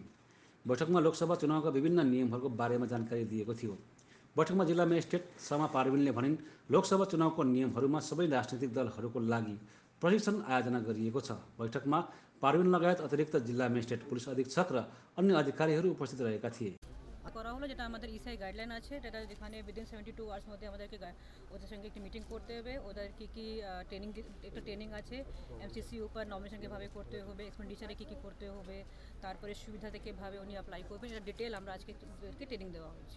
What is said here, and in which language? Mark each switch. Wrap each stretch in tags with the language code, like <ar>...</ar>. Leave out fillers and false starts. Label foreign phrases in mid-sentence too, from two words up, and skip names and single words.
<ne>बैठकमा लोकसभा चुनावका विभिन्न नियमहरूको बारेमा जानकारी दिएको थियो। बैठकमा जिल्ला मेजिस्ट्रेट समा पारविनले भनिन्, लोकसभा चुनावको नियमहरूमा सबै राजनीतिक दलहरूको लागि प्रशिक्षण आयोजना गरिएको छ। बैठकमा पारविन लगायत अतिरिक्त जिल्ला मेजिस्ट्रेट, पुलिस अधीक्षक र अन्य अधिकारीहरू उपस्थित रहेका थिए।</ne> <bn>করা হলো যেটা আমাদের ইসাই গাইডলাইন আছে, যেটা যেখানে</bn> <en>within 72 hours</en> <bn>মধ্যে আমাদেরকে ওদের সঙ্গে একটি মিটিং করতে হবে। ওদের কি কি ট্রেনিং আছে, এমসিসি উপর নমিনেশন কিভাবে করতে হবে, এক্সপেন্ডিচারে কি কি করতে হবে, তারপরে সুবিধা থেকে কিভাবে উনি অ্যাপ্লাই করবেন, এটা ডিটেল আমরা আজকে ওদেরকে ট্রেনিং দেওয়া হয়েছে।</bn>